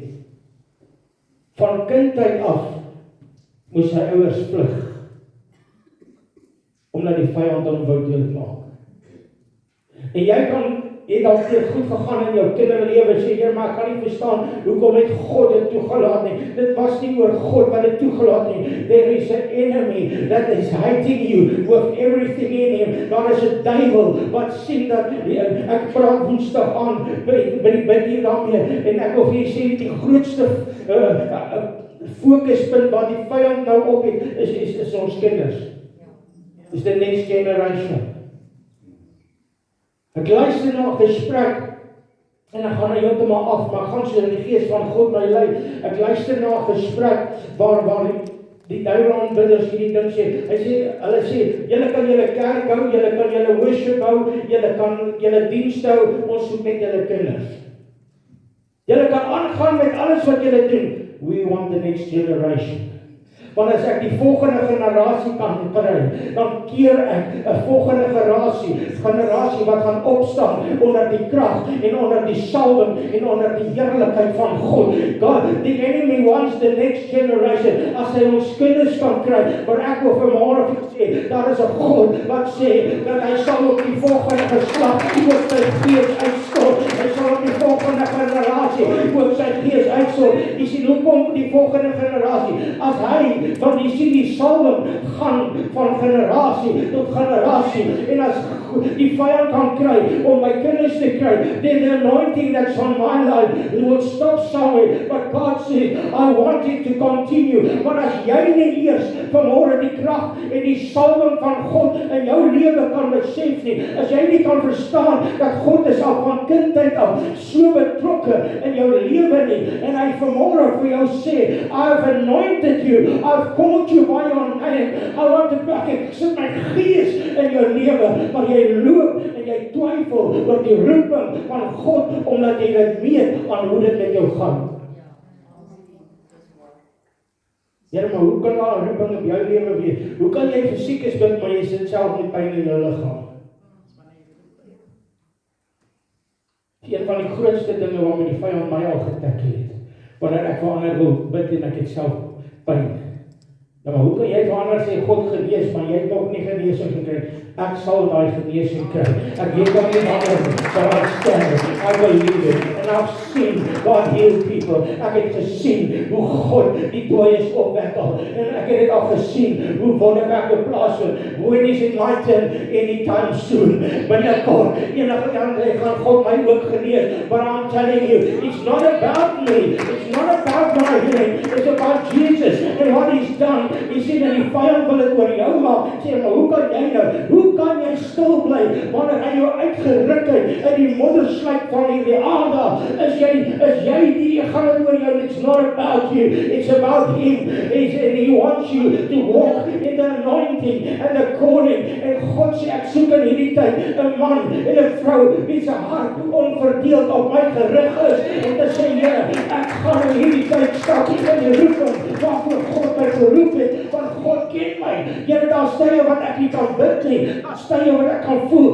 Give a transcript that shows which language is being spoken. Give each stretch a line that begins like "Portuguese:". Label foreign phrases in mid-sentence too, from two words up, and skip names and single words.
Afrikaans: Van kindheid af moes sy ouers vlug, omdat die vyand hom wou doodmaak. En jy het al goed gegaan in jou kinderlewe, sê jy, maar ek kan nie verstaan, hoekom het God dit toegelaat nie? Dit was nie oor God wat dit toegelaat nie.
English: There is an enemy that is hating you with everything in him.
Afrikaans: Daar is 'n duiwel wat sien dat, ek praat Woensdag aan, by hier daarmee, en ek wil vir jy sê, die grootste fokuspunt wat die vyand nou op het, is ons kinders.
English: Is the next generation.
Afrikaans: Ek luister na 'n gesprek, en ek gaan nou heeltemal af, maar ek gaan so in die gees van God my lei. Ek luister na 'n gesprek, waar die duiwel aanbidders hierdie ding sê. Hulle sê, julle kan julle kerk hou, julle kan julle worship hou, julle kan julle dienste hou, ons soek net julle kinders. Julle kan aangaan met alles wat julle doen.
English: We want the next generation.
Afrikaans: Want as ek die volgende generasie kan kry, dan keer ek 'n volgende generasie wat gaan opstaan onder die krag en onder die salwing en onder die heerlikheid van God. God,
English: the enemy wants the next generation.
Afrikaans: As hy ons kinders kan kry, maar ek wil vanmôre sê, daar is 'n God wat sê dat hy sal op die volgende geslag ook sy gees uitstort. Hy sal op die volgende generasie ook sy gees uitstort. daarso. Jy sien hoe kom die volgende generasie? As hy, want jy sien die salwing gaan van generasie tot generasie. En as die vyand kan kry om my kinders te kry,
English: then the anointing that's on my life will stop somewhere. But God says, I want it to continue.
Afrikaans: Maar as jy nie eers vanmôre die krag en die salwing van God in jou lewe kan besef nie, as jy nie kan verstaan dat God is al van kindheid af so betrokke in jou lewe nie, en hy vanmôre vir jou sê,
English: I've anointed you, I've called you by your name, I want to back it,
Afrikaans: sit my gees in jou lewe, maar jy loop en jy twyfel oor die roeping van God, omdat jy dit weet aan hoe dit met jou gaan. Here, maar hoe kan daar 'n roeping op jou lewe wees? Hoe kan jy fisiek is bid, maar jy sit self met pyn in jou liggaam? Een van die grootste dinge waarmee die vyand my al getackle het, wanneer ek vir ander wil bid en ek het self pyn. Nou, maar hoe kan jy vir ander sê, God genees, maar jy het nog nie genesing gekry? Ek sal daai genesing kry. Ek weet dat nie ander sal sterf.
English: I believe it. And I've seen God heal people.
Afrikaans: Ek het gesien hoe God die dooies opwek al. En ek het dit al gesien hoe wonderwerke plaasvind.
English: When is it my turn? Anytime soon.
Afrikaans: Binnekort. Enige ander gaan God my ook genees.
English: But I'm telling you, it's not about me. It's not about my healing. It's about Jesus and what He's done.
Afrikaans: Jy sien, en die vyand wil dit oor jou maak. Sê, maar hoe kan jy nou? Hoe kan jy stil bly wanneer hy jou uitgeruk het in die moddersluit van hierdie aarde? Is jy die gaan dit oor jou?
English: It's not about you. It's about Him. And He wants you to walk in the anointing and the calling.
Afrikaans: En God sê, ek soek in hierdie tyd 'n man en 'n vrou wie se hart onverdeeld op my gerig is. En te sê, Here, ek gaan in hierdie tyd stap in die roeping waarvoor God my geroep het, want God ken my. Here, daar stye wat ek nie kan bid nie. Daar stye wat ek kan voel.